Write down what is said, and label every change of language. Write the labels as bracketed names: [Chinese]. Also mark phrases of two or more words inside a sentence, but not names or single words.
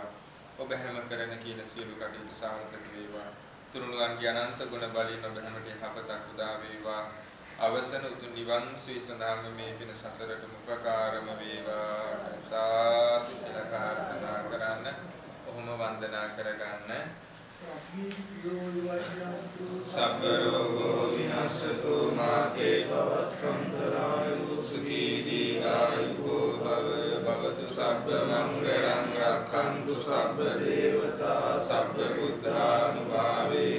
[Sinhala] ඔබ හැම කරන කියන සියලු කටයුතු සාර්ථක වේවා. තුනුරුවන්ගේ අනන්ත ගුණ බලයෙන් ඔබ හැමට යහපතක් උදා වේවා. අවසන උතුම් නිවන් සුවය සඳහාම මේ පින සසරට මුඛකාරම වේවා. සාදු කියලා ප්‍රාර්ථනා කරන්න. ඔහොම වන්දනා කරගන්න. [Pali] සබ්බ රෝගෝ විනාශතු මාතේ භවත්වන්තරායු සුඛී දීඝායුකෝ භව භවතු සබ්බ මංගලං රක්ඛන්තු සබ්බ දේවතා සබ්බ බුද්ධානුභාවේන